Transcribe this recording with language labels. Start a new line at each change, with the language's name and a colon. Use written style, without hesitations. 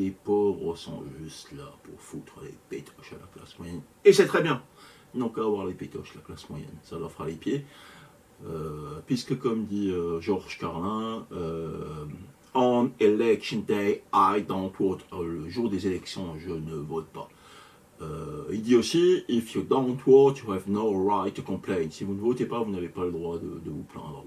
French: Les pauvres sont juste là pour foutre les pétoches à la classe moyenne. Et c'est très bien. Ils n'ont qu'à avoir les pétoches, la classe moyenne. Ça leur fera les pieds. Puisque comme dit Georges Carlin,
English: on election day, I don't vote.
French: Le jour des élections, je ne vote pas. Il dit aussi,
English: if you don't vote, you have no right to complain.
French: Si vous ne votez pas, vous n'avez pas le droit de vous plaindre.